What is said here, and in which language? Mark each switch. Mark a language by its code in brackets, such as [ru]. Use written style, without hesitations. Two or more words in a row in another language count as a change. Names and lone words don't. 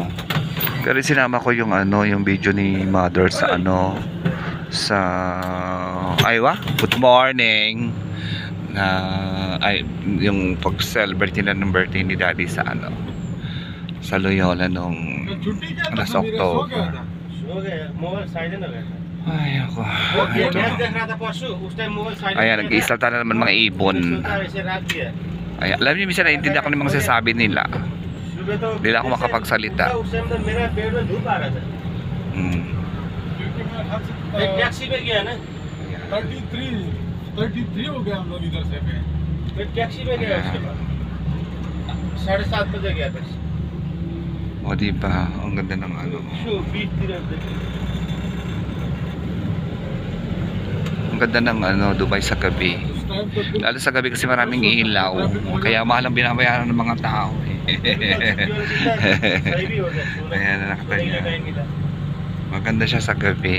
[tl] Pero sinama ko yung yung video ni Mother sa sa [en] good morning [tl] na yung pag-celebrate nila ng birthday ni Daddy sa sa Loyola nung [en] last October. [tl] Ay ako. Ayan, nag-iisalta na naman mga ibon. Ayan, alam niyo, minsan naiintindihan ko ng mga sasabi nila. Hindi lang ako makapagsalita. [hi] टैक्सी में गया ना 33 हो गया हम लोग इधर से फिर टैक्सी में गया उसके बाद 7:30 बजे गया टैक्सी [tl] O diba, ang ganda ng ang ganda ng Dubai sa gabi. Lalo sa gabi kasi maraming ilaw. Kaya mahal ang binabayaran ng mga tao eh. Ayan na nakatanya. Maganda siya sa gabi.